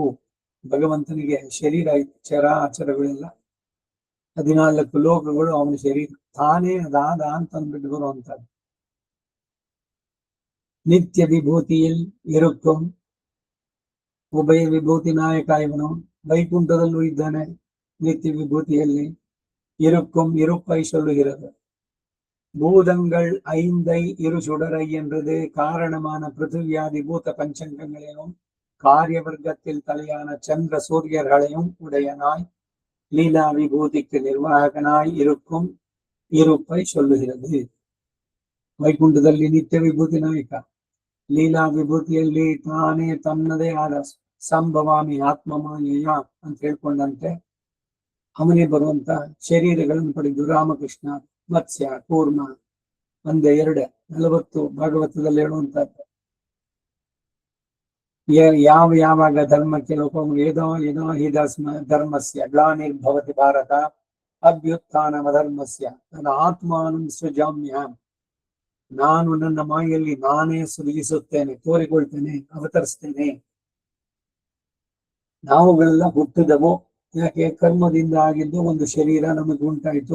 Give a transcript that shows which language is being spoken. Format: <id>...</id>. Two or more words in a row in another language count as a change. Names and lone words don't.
<kn>ಭಗವಂತನಿಗೆ ಶರೀರ ಚರಾಚರಗಳೆಲ್ಲ 14 ಲೋಕಗಳು ಅವನ ಶರೀರ. ತಾನೇ ಅದಾದ ಅಂತ ಅಂದ್ಬಿಟ್ಟು ಬರುವಂತದ್ದು. ನಿತ್ಯ ವಿಭೂತಿಯಲ್ಲಿ ಇರುಕ್ಕಂ, ಉಭಯ ವಿಭೂತಿ ನಾಯಕ ಇವನು. ವೈಕುಂಠದಲ್ಲೂ ಇದ್ದಾನೆ, ನಿತ್ಯ ವಿಭೂತಿಯಲ್ಲಿ</kn> <ta>இருக்கும் இருப்பை சொல்லுகிறது. பூதங்கள் 5 இரு சுடரை என்றது காரணமான பிருத்திவியாதி பூத பஞ்சங்கங்களையும் காரிய வர்க்கத்தில் தலையான சந்திர சூரியர்களையும் உடையனாய் லீலா விபூதிக்கு நிர்வாகனாய் இருக்கும் இருப்பை சொல்லுகிறது.</ta> <kn>ವೈಕುಂಠದಲ್ಲಿ ನಿತ್ಯ ವಿಭೂತಿ ನಾಯಕ, ಲೀಲಾ ವಿಭೂತಿಯಲ್ಲಿ ತಾನೇ ತನ್ನದೇ ಆದ</kn> <sa>ಸಂಭವಾಮಿ ಆತ್ಮಮಾಯ</sa> <kn>ಅಂತ ಹೇಳ್ಕೊಂಡಂತೆ ಅವನೇ ಬರುವಂತ ಶರೀರಗಳನ್ನು ಪಡೆದು ರಾಮಕೃಷ್ಣ, ಮತ್ಸ್ಯ, ಕೂರ್ಮ, 1, 2, 40 ಭಾಗವತದಲ್ಲಿ ಹೇಳುವಂತದ್ದು. ಯಾವಾಗ ಧರ್ಮಕ್ಕೆ ಲೋಪ ಏನೋ</kn> <sa>ಹಿ ಧರ್ಮಸ್ಯ ಗ್ಲಾನಿರ್ಭವತಿ ಭಾರತ ಅಭ್ಯುತ್ಥಾನಮ ಧರ್ಮಸ್ಯ ನನ್ನ ಆತ್ಮಾನಂ ಸೃಜಾಮ್ಯ.</sa> <kn>ನಾನು ನನ್ನ ಮಾಯಲ್ಲಿ ನಾನೇ ಸೃಜಿಸುತ್ತೇನೆ, ತೋರಿಕೊಳ್ತೇನೆ, ಅವತರಿಸ್ತೇನೆ. ನಾವುಗಳೆಲ್ಲ ಹುಟ್ಟಿದವು ಯಾಕೆ? ಕರ್ಮದಿಂದ ಆಗಿದ್ದು ಒಂದು ಶರೀರ ನಮಗೆ ಉಂಟಾಯಿತು.</kn>